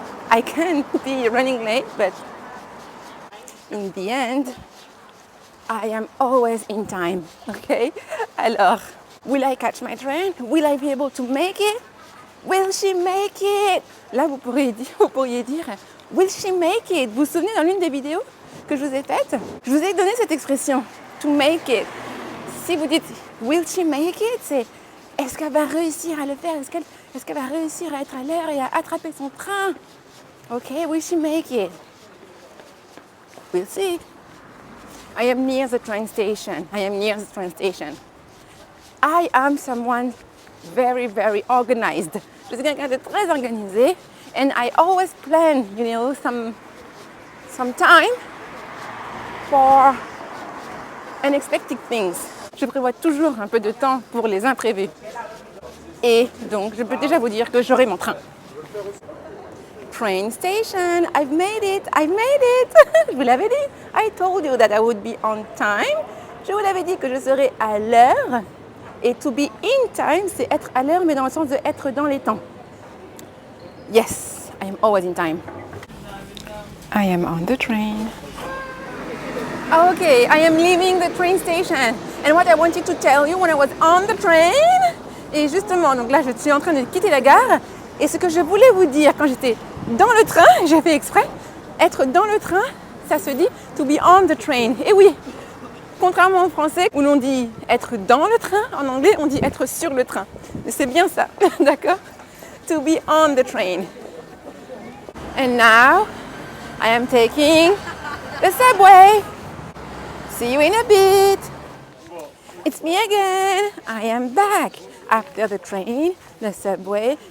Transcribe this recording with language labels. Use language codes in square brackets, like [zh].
[en] I can be running late, but in the end, I am always in time. Okay? Alors, will I catch my train? Will I be able to make it? Will she make it? [fr] Là, vous pourriez dire, [en] Will she make it? [fr] Vous vous souvenez dans l'une des vidéos que je vous ai faites? Je vous ai donné cette expression, [en] to make it. [fr] Si vous dites [en] will she make it, [fr] c'est est-ce qu'elle va réussir à le faire? Est-ce qu'elle va réussir à être à l'heure et à attraper son train? [en] Ok, will she make it? We'll see. I am near the train station. I am near the train station. I am someone very, very organized. [fr] Je suis quelqu'un de très organisé. [en] And I always plan, some time for unexpected things. [fr] Je prévois toujours un peu de temps pour les imprévus. Et donc, je peux déjà vous dire que j'aurai mon train. [en] Train station, I've made it, [fr] Je vous l'avais dit. [en] I told you that I would be on time. [fr] Je vous l'avais dit que je serais à l'heure. Et [en] to be in time, [fr] c'est être à l'heure, mais dans le sens de être dans les temps. [en] Yes, I am always in time. I am on the train. Okay, I am leaving the train station. And what I wanted to tell you when I was on the train, [fr] et justement, donc là, je suis en train de quitter la gare. Et ce que je voulais vous dire quand j'étais dans le train, j'ai fait exprès, être dans le train, ça se dit [en] to be on the train. [fr] Et oui, contrairement au français où l'on dit être dans le train, en anglais, on dit être sur le train. C'est bien ça, d'accord? [en] To be on the train. And now, I am taking the subway. See you in a bit. It's me again. I am back after the train, the subway.